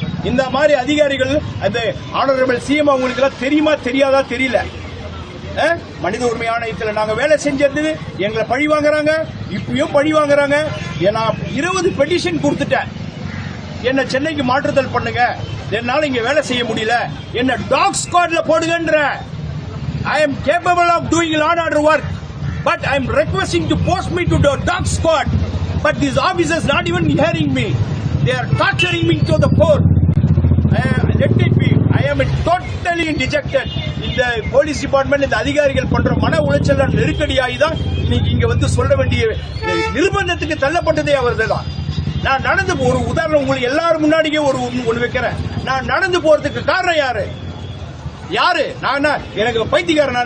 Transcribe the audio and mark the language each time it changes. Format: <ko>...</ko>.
<ta>இந்த மாதிரி அதிகாரிகள், அது ஆனரபிள் சிஎம் அவங்களுக்கு எல்லாம் தெரியுமா தெரியாதா தெரியல. மனித உரிமை ஆணையத்தில் நாங்க வேலை செஞ்சது எங்களை பழி வாங்குறாங்க, இப்பயும் பழி வாங்குறாங்க. நான் 20 பெட்டிஷன் கொடுத்துட்டேன், என்ன சென்னைக்கு மாற்றுதல் பண்ணுங்க, என்னால இங்க வேலை செய்ய முடியல, என்ன talk ஸ்குவாட்ல போடுங்கன்ற.</ta> <en>I am capable of doing law and order work, but I am requesting to post me to the dog squad. But these officers not even hearing me. They are torturing me to the core. Let it be. I am totally dejected.</en> <ta>இந்த police department, இந்த அதிகாரிகள் பண்ற மன உளைச்சல் நெருக்கடியாகி தான் இன்னைக்கு இங்க சொல்ல வேண்டிய நிர்பந்தத்துக்கு தள்ளப்பட்டதே அவர்கள் தான். நான் நடந்து ஒரு உதாரணம் உங்களுக்கு எல்லாரும் முன்னாடியே ஒன்று வைக்கிறேன். நான் நடந்து போறதுக்கு காரணம் யாரு? நான் எனக்கு பைத்தியக்காரனா?</ta>